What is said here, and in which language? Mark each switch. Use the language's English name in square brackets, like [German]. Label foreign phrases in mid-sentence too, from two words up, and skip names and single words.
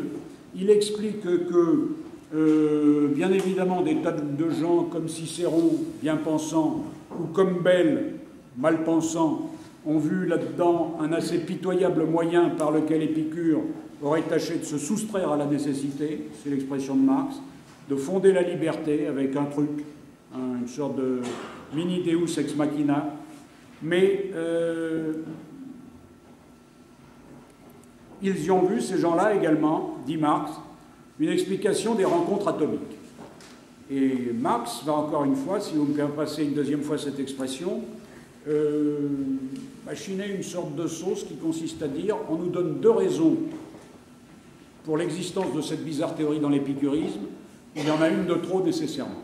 [French] Il explique que, bien évidemment, des tas de gens comme Cicéron, bien pensant, ou comme Bell, mal pensant, ont vu là-dedans un assez pitoyable moyen par lequel Épicure aurait tâché de se soustraire à la nécessité, c'est l'expression de Marx, de fonder la liberté avec un truc, une sorte de mini [Latin] deus ex machina. [French] Mais ils y ont vu, ces gens-là également, dit Marx, une explication des rencontres atomiques. Et Marx va encore une fois, si vous me passez une deuxième fois cette expression, machiner une sorte de sauce qui consiste à dire on nous donne 2 raisons pour l'existence de cette bizarre théorie dans l'épicurisme, il y en a une de trop nécessairement.